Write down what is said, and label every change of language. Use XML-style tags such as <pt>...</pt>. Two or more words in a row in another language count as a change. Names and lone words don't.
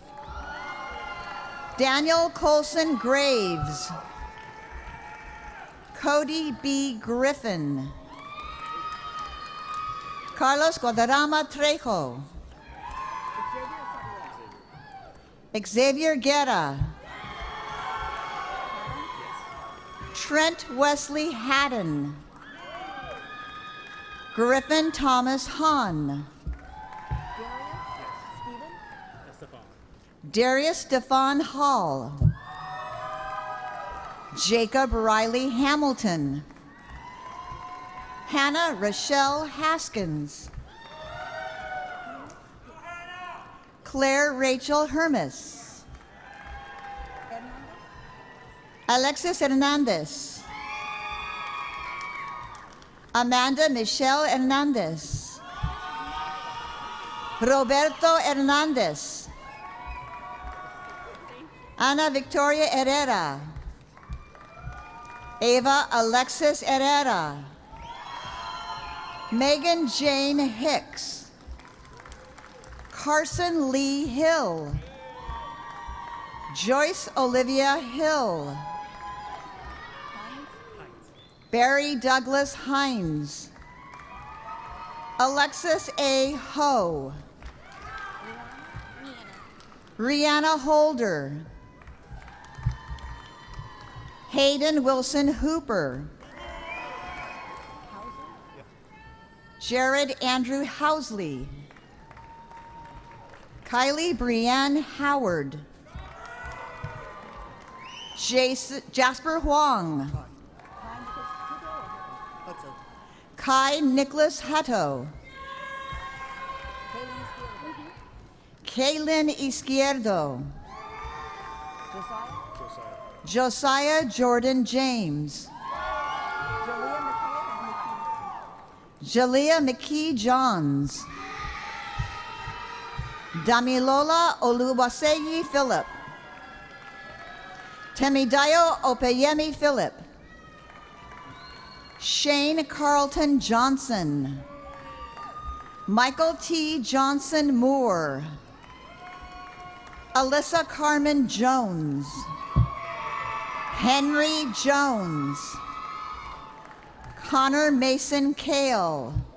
<en>Daniel Colson Graves. Cody B. Griffin. Carlos Guadarrama Trejo. Xavier Guerra. Trent Wesley Haddon. Griffin Thomas Hahn. Darius Stefan Hall. Jacob Riley Hamilton. Hannah Rochelle Haskins. Claire Rachel Hermes. Alexis Hernandez. Amanda Michelle Hernandez. Roberto Hernandez. Ana Victoria Herrera. Ava Alexis Herrera. Megan Jane Hicks. Carson Lee Hill. Joyce Olivia Hill. Barry Douglas Hines. Alexis A. Ho. Rihanna Holder. Hayden Wilson Hooper. Jared Andrew Housley. Kylie Brianne Howard. Jasper Huang. Kai Nicholas Hutto. Kaylin Izquierdo. Josiah Jordan James. Jalea McKee Johns. Damilola Oluwaseyi Philip. Temidayo Opeyemi Philip. Shane Carlton Johnson. Michael T. Johnson Moore. Alyssa Carmen Jones. Henry Jones. Connor Mason Kale.</en>